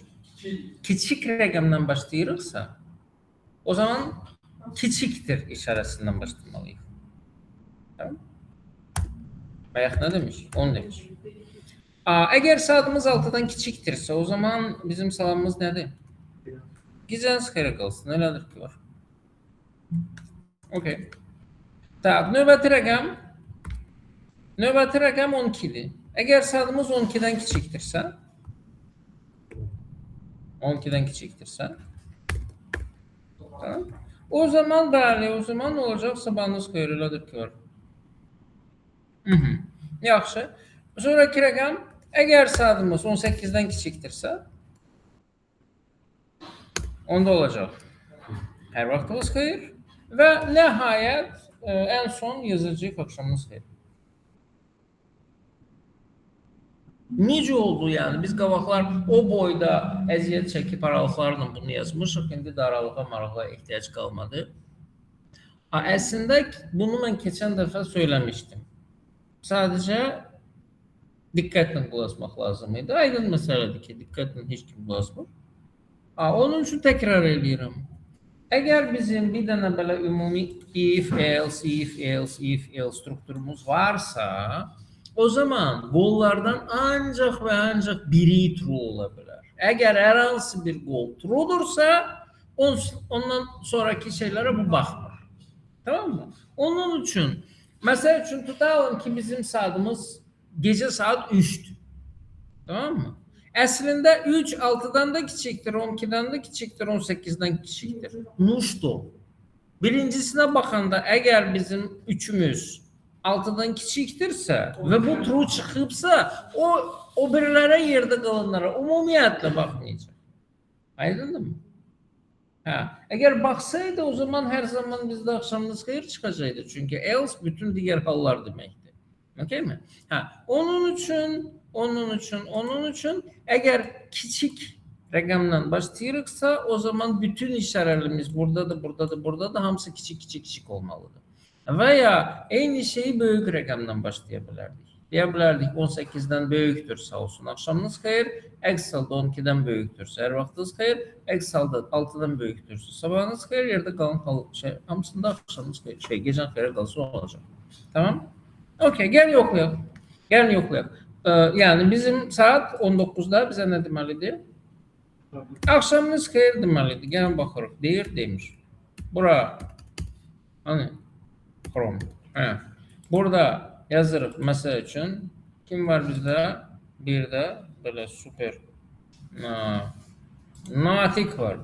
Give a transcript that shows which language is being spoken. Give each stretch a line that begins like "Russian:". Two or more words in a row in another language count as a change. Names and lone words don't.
Azerbaijani: Küçük rakamdan başlayırıqsa o zaman küçüktir işarəsindən başlamalıyıq. Tamam. Bayaq nə demiş? 10 demiş. Eğer saatimiz 6'dan küçüktirse o zaman bizim salamımız nedir? Geceniz xeyir qalsın. Elədir ki var. Okey. Tamam. Növbəti rəqəm 12'dir.
Turkish: Eğer saatimiz 12'den küçüktirse 12'den küçüktirse tamam.
Azerbaijani: O zaman bəli, o zaman ne olacak? Sabahınız xeyir, elədir ki var. Yaxşı. Sonraki rəqəm eğer saatimiz 18'den küçüktirse onda olacak. Her vaxtınız xeyir. Ve nihayet en son yazacağıq akşamınız xeyir. Necə oldu yani? Biz qabaqlar o boyda əziyyət çəkib aralıqlarla bunu yazmışıq. İndi də aralığa marağa ehtiyac qalmadı. Əslində bunu mən keçən dəfə söyləmişdim. Sadəcə diqqətlə qulaq asmaq lazım idi. Aydın məsələdir ki, diqqətlə heç kim qulaq asmır. Onun üçün təkrar edirəm. Əgər bizim bir dənə belə ümumi if, else strukturumuz varsa, o zaman qollardan ancaq və ancaq biri true ola bilər. Əgər hər hansı bir qol true'dursa, ondan sonraki şeylərə bu baxmır. Tamam mı? Onun üçün, məsəl üçün tutalım ki, bizim saatimiz gecə saat 3'dür. Tamam mı? Əslində 3 6'dan da kiçikdir, 12'den de kiçikdir, 18'den kiçikdir. Nuşdu. Birincisine bakanda eğer bizim 3'ümüz 6'dan kiçikdirsə ve bu true çıxıbsa o birilərə yerdə qalanlara ümumiyyətlə baxmayacaq. Aydındır mı? Eğer baksaydı o zaman her zaman bizde akşamınız xeyir çıxacaqdı. Çünkü else bütün diğer hallar deməkdir. Okey mi? Onun üçün eğer küçük rəqəmlə başlayırıqsa o zaman bütün işarələrimiz burada da hamısı küçük olmalıdır. Veya eyni şeyi böyük rəqəmdən başlaya bilərdik. Deyə bilərdik 18'den böyükdür sağ olsun akşamınız xeyir, əks halda 12'den böyükdürsə hər vaxtınız xeyir, əks halda 6'dan böyükdürsə sabahınız xeyir, yerdə qalan hamısında akşamınız xeyir, gecən xeyir qalsa olacaq. Tamam? Okey, gəlin yoxlayaq.
Turkish: Yani bizim saat 19'da bize ne demelidir? Akşamınız xeyir demelidir.
Azerbaijani: Gəlin baxırıq. Deyir, demiş. Bura hani Chrome. Burada yazırıq məsəl üçün kim var bizdə? Bir də belə super Natik var.